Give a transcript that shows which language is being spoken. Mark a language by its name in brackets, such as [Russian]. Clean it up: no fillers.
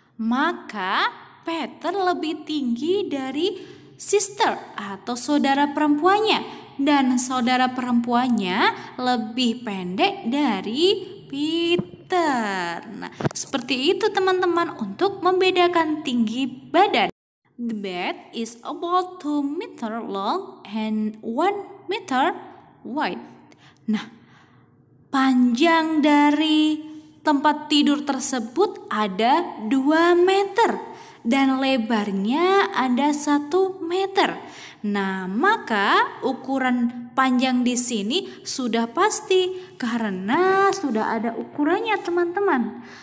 [Indonesian] Maka Peter lebih tinggi dari sister atau saudara perempuannya, dan saudara perempuannya lebih pendek dari Peter. Nah, seperti itu teman-teman untuk membedakan tinggi badan. [English] The bed is about 2 meter long and 1 meter wide. [Indonesian] Nah, panjang dari tempat tidur tersebut ada 2 meter. Dan lebarnya ada 1 meter. Nah, maka ukuran panjang di sini sudah pasti karena sudah ada ukurannya teman-teman.